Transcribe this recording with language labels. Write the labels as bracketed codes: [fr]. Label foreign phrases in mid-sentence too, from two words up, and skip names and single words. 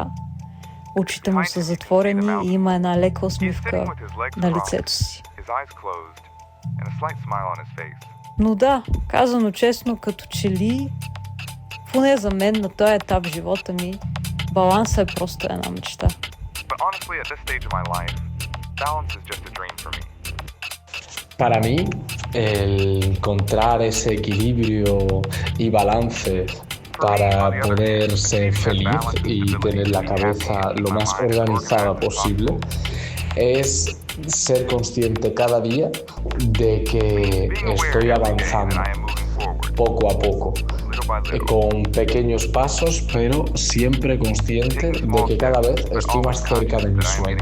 [bg] Очите му са затворени и има една лека усмивка на лицето си. Но да, казано честно, като че ли, поне за мен на този етап в живота ми, балансът е просто една мечта. [es] Para mí, el encontrar ese equilibrio y balance para poder ser feliz y tener la cabeza lo más organizada posible es ser consciente cada día de que estoy avanzando poco a poco, con pequeños pasos, pero siempre consciente de que cada vez estoy más cerca de mi sueño.